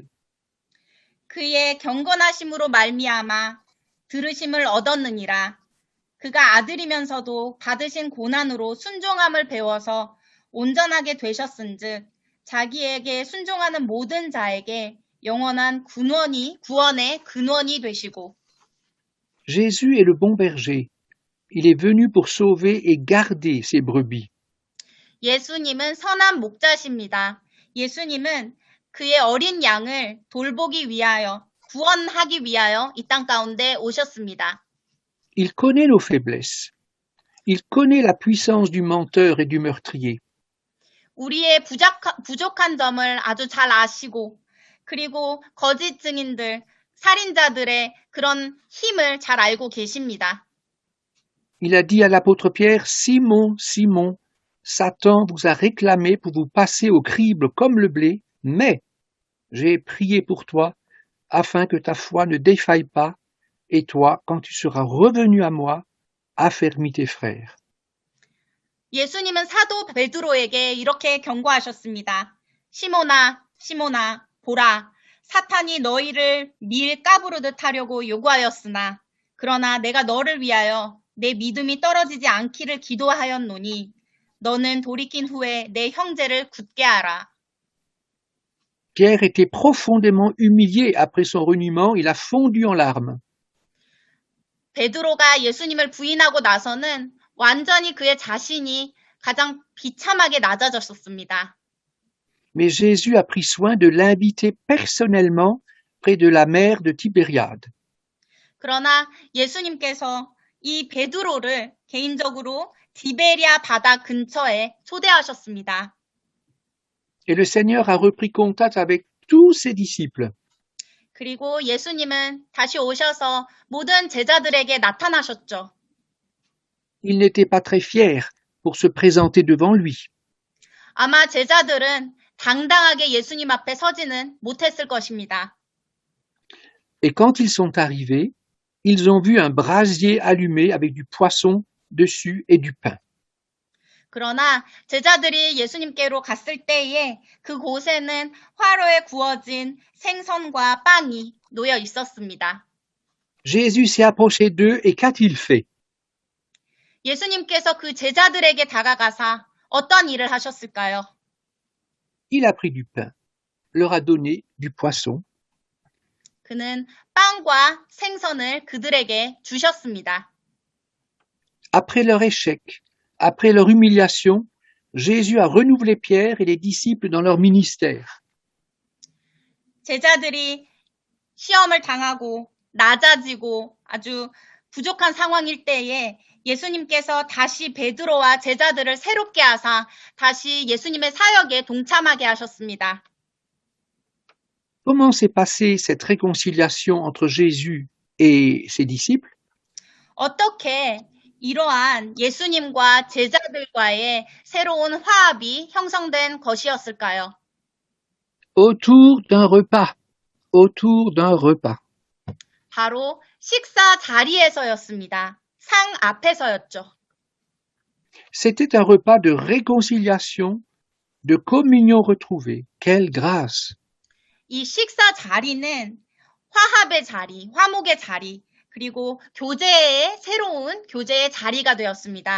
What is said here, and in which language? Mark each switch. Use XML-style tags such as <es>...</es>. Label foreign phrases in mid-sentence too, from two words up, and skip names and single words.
<ko>그의 경건하심으로 말미암아 들으심을 얻었느니라. 그가 아들이면서도 받으신 고난으로 순종함을 배워서 온전하게 되셨은즉 자기에게 순종하는 모든 자에게 영원한 구원의 근원이 되시고.</ko> <fr>Jésus est le bon berger. Il est venu pour sauver et garder ses brebis.</fr> <ko>예수님은 선한 목자십니다. 예수님은 그의 어린 양을 돌보기 위하여, 구원하기 위하여 이 땅 가운데 오셨습니다.</ko> <fr>Il connaît nos faiblesses. Il connaît la puissance du menteur et du meurtrier.</fr> <ko>우리의 부족한 점을 아주 잘 아시고, 그리고 거짓 증인들, 살인자들의 그런 힘을 잘 알고 계십니다.</ko> <fr>Il a dit à l'apôtre Pierre, Simon, Simon, Satan vous a réclamé pour vous passer au crible comme le blé, mais j'ai prié pour toi afin que ta foi ne défaille pas, et toi, quand tu seras revenu à moi, affermis tes frères.</fr> <ko>예수님은 사도 베드로에게 이렇게 경고하셨습니다. 시몬아, 시몬아, 보라, 사탄이 너희를 밀 까부르듯 하려고 요구하였으나, 그러나 내가 너를 위하여 내 믿음이 떨어지지 않기를 기도하였노니, 너는 돌이킨 후에 내 형제를 굳게 하라.</ko> <fr>Pierre était profondément humilié après son reniement, il a fondu en larmes.</fr> <ko>베드로가 예수님을 부인하고 나서는 완전히 그의 자신이 가장 비참하게 낮아졌었습니다.</ko> <fr>Mais Jésus a pris soin de l'inviter personnellement près de la mer de Tibériade.</fr> <ko>그러나 예수님께서 이 베드로를 개인적으로 디베리아 바다 근처에 초대하셨습니다.</ko> <fr>Et le Seigneur a repris contact avec tous ses disciples.</fr> <ko>그리고 예수님은 다시 오셔서 모든 제자들에게 나타나셨죠.</ko> <fr>Ils n'étaient pas très fiers pour se présenter devant lui.</fr> <ko>아마 제자들은 당당하게 예수님 앞에 서지는 못했을 것입니다.</ko> <fr>Et quand ils sont arrivés, ils ont vu un brasier allumé avec du poisson dessus et du pain.</fr> <ko>그러나 제자들이 예수님께로 갔을 때에 그곳에는 화로에 구워진 생선과 빵이 놓여 있었습니다.</ko> <fr>Jésus s'est approché d'eux et qu'a-t-il fait?</fr> <ko>예수님께서 그 제자들에게 다가가사 어떤 일을 하셨을까요?</ko> <fr>Il a pris du pain, leur a donné du poisson.</fr> <ko>그는 빵과 생선을 그들에게 주셨습니다.</ko> <fr>Après leur échec, après leur humiliation, Jésus a renouvelé Pierre et les disciples dans leur ministère.</fr> <ko>제자들이 시험을 당하고 낮아지고 아주 부족한 상황일 때에 예수님께서 다시 베드로와 제자들을 새롭게 하사 다시 예수님의 사역에 동참하게 하셨습니다.</ko> <fr>Comment s'est passée cette réconciliation entre Jésus et ses disciples?</fr> <ko>어떻게 이러한 예수님과 제자들과의 새로운 화합이 형성된 것이었을까요?</ko> <fr>Autour d'un repas. Autour d'un repas.</fr> <ko>바로 식사 자리에서였습니다. 상 앞에서였죠.</ko> <fr>C'était un repas de réconciliation, de communion retrouvée. Quelle grâce!</fr> <ko>이 식사 자리는 화합의 자리, 화목의 자리, 그리고 교제의 새로운 교제의 자리가 되었습니다.</ko>